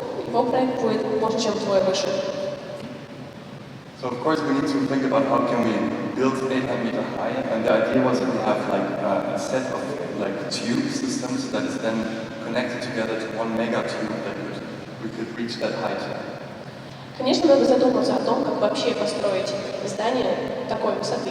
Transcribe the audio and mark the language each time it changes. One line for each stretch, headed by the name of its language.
Russian: Его проект будет больше, чем вдвое выше.
English: So of course we need to think about how can we build 800 meter high, and the idea was that we have like a set of like tube systems that is then connected together to one mega tube that we could reach that height.
Russian: Конечно, надо задуматься о том, как вообще построить здание такой высоты.